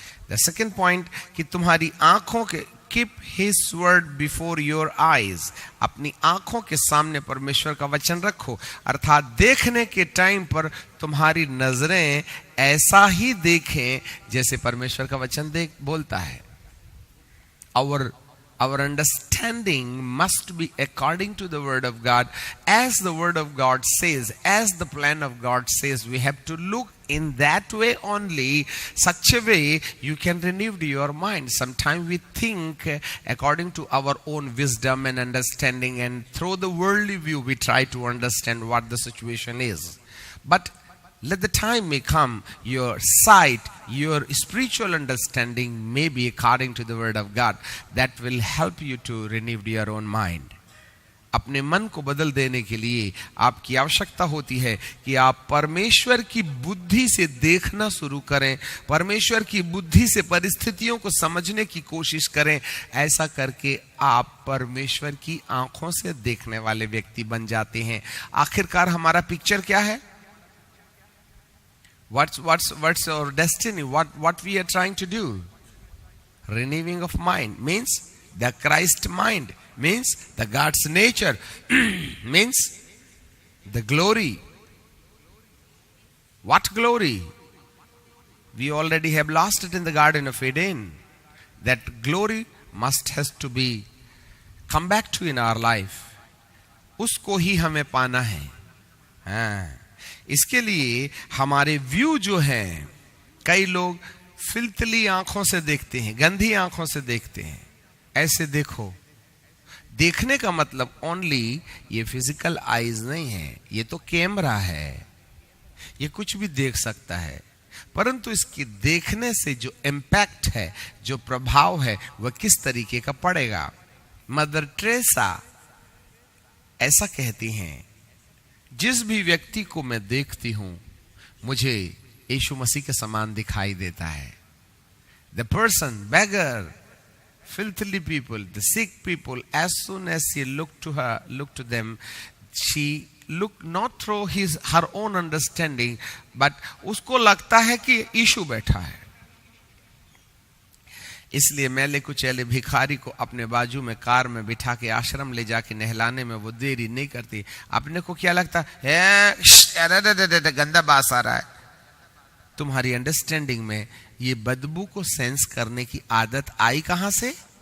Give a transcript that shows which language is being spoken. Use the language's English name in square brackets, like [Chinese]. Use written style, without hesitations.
[English] the second point [Hindi] कि तुम्हारी आंखों के [English] Keep His word before your eyes. [Hindi] अपनी आंखों के सामने परमेश्वर का वचन रखो, अर्थात देखने के टाइम पर तुम्हारी नजरें ऐसा ही देखें जैसे परमेश्वर का वचन बोलता है। [English] Our understanding must be according to the word of God, as the word of God says, as the plan of God says. We have to look in that way only, such a way you can renew your mind. Sometimes we think according to our own wisdom and understanding, and through the worldly view we try to understand what the situation is. But let the time may come, your sight, your spiritual understanding may be according to the word of God. That will help you to renew your own mind. [Hindi] अपने मन को बदल देने के लिए आपकी आवश्यकता होती है कि आप परमेश्वर की बुद्धि से देखना शुरू करें, परमेश्वर की बुद्धि से परिस्थितियों को समझने की कोशिश करें। ऐसा करके आप परमेश्वर की आंखों से देखने वाले व्यक्ति बन जाते हैं। आखिरकार हमारा पिक्चर क्या है? [English] What's our destiny? What we are trying to do? Renewing of mind means the Christ mind, means the God's nature, means the glory. What glory? We already have lost it in the Garden of Eden. That glory has to be come back to in our life. [Hindi] उसको ही हमें पाना है। हाँ, इसके लिए हमारे view जो हैं, कई लोग फिल्थली आंखों से देखते हैं, गंदी आंखों से देखते हैं। ऐसे देखो, देखने का मतलब ओनली ये फिजिकल आईज नहीं है, ये तो कैमरा है, ये कुछ भी देख सकता है। परंतु इसकी देखने से जो इम्पैक्ट है, जो प्रभाव है, वह किस तरीके का पड़ेगा। मदर टेरेसा ऐसा कहती हैं, जिस भी व्यक्ति को मैं देखती हूं मुझे यीशु मसीह के समान दिखाई देता है। [English] the person, beggar, filthy people, the sick people, as soon as he looked to them, she looked not through her own understanding, but [Hindi] उसको लगता है कि यीशु बैठा है। इसलिए मैले कुचैले भिखारी को अपने बाजू में कार में बिठा के आश्रम ले जाके नहलाने में वो देरी नहीं करती। अपने को क्या लगता है, गंदा बास आ रहा है। तुम्हारी अंडरस्टैंडिंग में ये बदबू को सेंस करने की आदत आई कहां से?